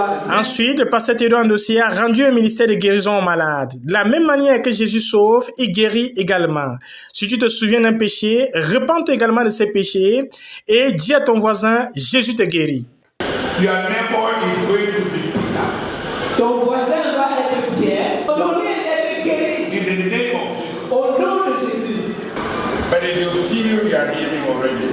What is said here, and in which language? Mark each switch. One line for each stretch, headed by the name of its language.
French: Ensuite, le pasteur Théodore Andossé a rendu un ministère de guérison aux malades. De la même manière que Jésus sauve, il guérit également. Si tu te souviens d'un péché, repens-toi également de ces péchés et dis à ton voisin, Jésus te guérit.
English: Your neighbor is going to be Peter.
French: Ton voisin va être Pierre. Ton lien est guéri.
English: In the name of Jesus.
French: Au nom de Jésus.
English: But if you feel you are healing already,